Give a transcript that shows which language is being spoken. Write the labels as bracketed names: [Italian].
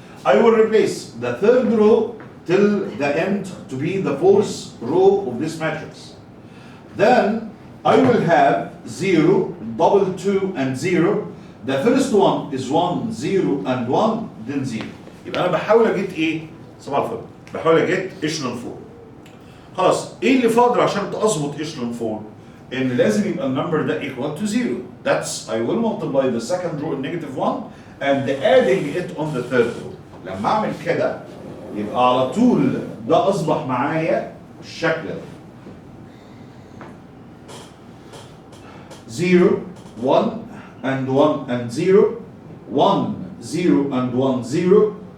[English] I will replace the third row till the end to be the fourth row of this matrix. Then I will have 0, double 2 and 0. The first one is 1, 0 and 1, then 0. [Arabic] يبقى أنا بحاول أجيت إيه؟ صباح الفل. بحاول أجيت echelon 4. خلاص إيه اللي فاضل عشان تظبط echelon 4؟ إن لازم يبقى النمبر ده [English] equal to 0. That's I will multiply the second row in negative 1 and adding it on the third row. [Arabic] لما أعمل كده يبقى على طول ده أصبح معايا الشكل ده. [English] 0 1 and 1 and 0 1 0 and 1 0.